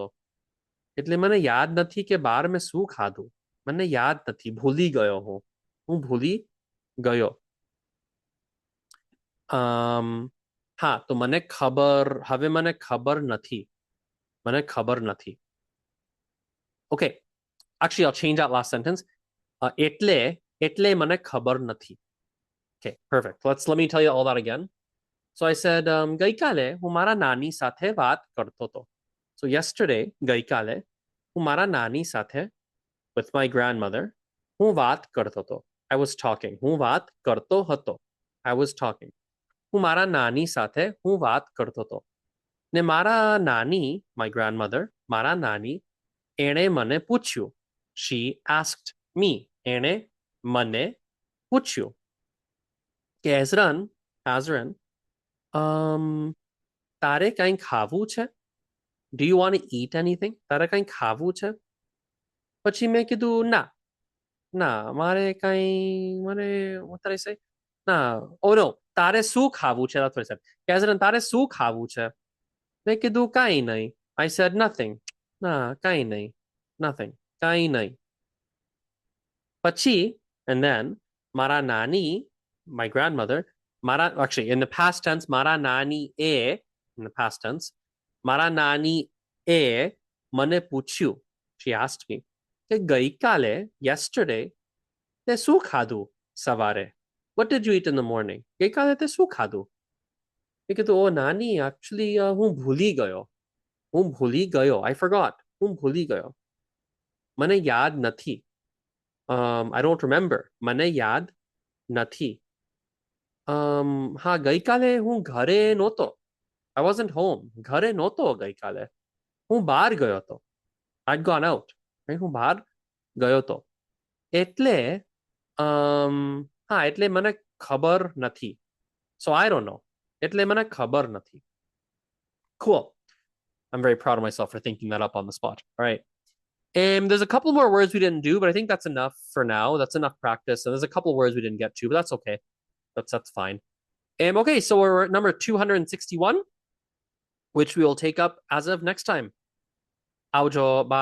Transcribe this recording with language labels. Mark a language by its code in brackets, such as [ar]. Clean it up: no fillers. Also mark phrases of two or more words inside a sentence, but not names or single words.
[gu] એટલે મને યાદ નથી કે બહાર મેં શું ખાધું. મને યાદ નથી. ભૂલી ગયો હું. હું ભૂલી ગયો. હા, તો મને ખબર નથી. મને ખબર નથી. [en] Okay, actually I'll change that last sentence. [gu] એટલે મને ખબર નથી. [en] Okay, perfect. Let me tell you all that again. So I said, [gu] ગઈકાલે હું મારા નાની સાથે વાત કરતો હતો. [en] So yesterday, [gu] ગઈકાલે હું મારા નાની સાથે, [en] with my grandmother, [gu] હું વાત કરતો હતો. [en] I was talking. [gu] હું વાત કરતો હતો. [en] I was talking. [gu] હું મારા નાની સાથે હું વાત કરતો હતો. ને મારા નાની, [en] my grandmother, [gu] મારા નાની, એણે મને પૂછ્યું. [en] She asked me. [gu] એણે મને પૂછ્યું કે Azran, તારે કંઈ ખાવું છે? [en] Do you want to eat anything? [gu] તારે કંઈ ખાવું છે? પછી મેં કીધું ના. મારે [en] what did I say? Oh no, [gu] તારે શું ખાવું છે? [en] That's what I said. Azran, [gu] તારે શું ખાવું છે? મેં કીધું કાંઈ નહીં. [en] I said nothing. [gu] કાંઈ નહીં. Nothing. કાંઈ નહીં. પછી, [en] and then, [gu] મારા નાની, [en] my grandmother, actually, in the past tense, [gu] મારા નાની [en] in the past tense, [gu] મારા નાની મને પૂછ્યું. [en] She asked me, [gu] કે ગઈકાલે, yesterday, તે શું ખાધું સવારે? [en] What did you eat in the morning? [gu] ગઈકાલે તે શું ખાધું? મેં કીધું, નાની, actually, હું ભૂલી ગયો. [en] I forgot. [gu] હું ભૂલી ગયો. મને યાદ નથી. [en] I don't remember. [gu] મને યાદ નથી. હા, ગઈકાલે હું ઘરે નહોતો. [en] I wasn't home. [gu] ઘરે નહોતો ગઈકાલે. હું બહાર ગયો હતો. [en] I'd gone out. right? [gu] હું બહાર ગયો હતો. એટલે હા એટલે મને ખબર નથી. [en] So I don't know. [gu] એટલે મને ખબર નથી. [en] Cool. I'm very proud of myself for thinking that up on the spot. All right. And there's a couple more words we didn't do, but I think that's enough for now. That's enough practice. And there's a couple words we didn't get to, but that's okay. That's fine. Okay, so we're at number 261, which we will take up as of next time.